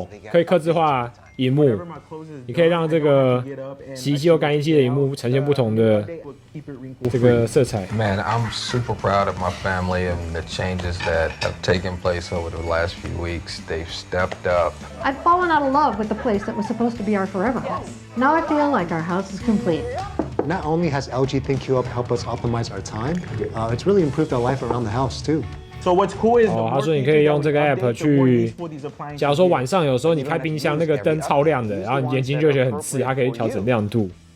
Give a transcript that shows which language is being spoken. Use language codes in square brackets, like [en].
[zh] 可以客制化萤幕，你可以让这个洗衣机或干衣机的萤幕呈现不同的这个色彩。 [en] Man, I'm super proud of my family and the changes that have taken place over the last few weeks. They've stepped up. I'd fallen out of love with the place that was supposed to be our forever home. Now I feel like our house is complete. Not only has LG ThinQ Up helped us optimize our time, it's really improved our life around the house too. So what's cool is [zh] 他说你可以用这个 app 去，假如说晚上有时候你开冰箱那个灯超亮的，然后你眼睛就会觉得很刺，它可以调整亮度。